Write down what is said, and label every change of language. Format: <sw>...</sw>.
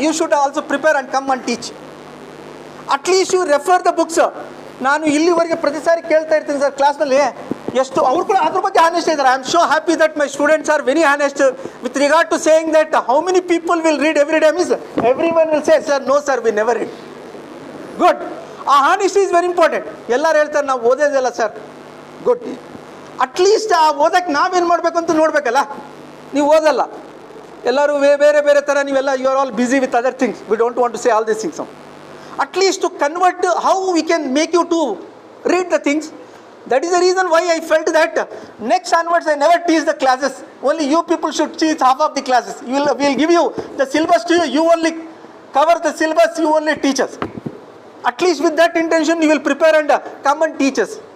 <en>You should also prepare and come and teach. At least you refer the books.</en> <kn>ನಾನು ಇಲ್ಲಿವರೆಗೆ ಪ್ರತಿ ಸಾರಿ ಕೇಳ್ತಾ ಇರ್ತೀನಿ ಸರ್ ಕ್ಲಾಸ್ನಲ್ಲಿ, ಎಷ್ಟು ಅವ್ರು ಕೂಡ ಅದ್ರ ಬಗ್ಗೆ ಹಾನೆಸ್ಟ್ ಇದ್ದಾರೆ.</kn> <en>I am so happy that my students are very honest with regard to saying that how many people will read every day means every one will say sir no sir we never read. Good, ಆ honesty is very important.</en> <kn>ಎಲ್ಲರೂ ಹೇಳ್ತಾರೆ ನಾವು ಓದೋದಿಲ್ಲ sir,</kn> <en>Good. At least</en> <kn>ಆ ಓದಕ್ಕೆ ನಾವೇನು ಮಾಡಬೇಕು ಅಂತ ನೋಡಬೇಕಲ್ಲ. ನೀವು ಓದಲ್ಲ, ಎಲ್ಲರೂ ಬೇರೆ ಬೇರೆ ಥರ ನೀವೆಲ್ಲ</kn> <en>You are all busy with other things, we don't want to say all these things. At least to convert how we can make you to read the things. That is the reason why I felt that next onwards I never teach the classes. Only you people should teach half of the classes. We will give you the syllabus to you. You only cover the syllabus, you only teach us. At least with that intention you will prepare and come and teach us.</en>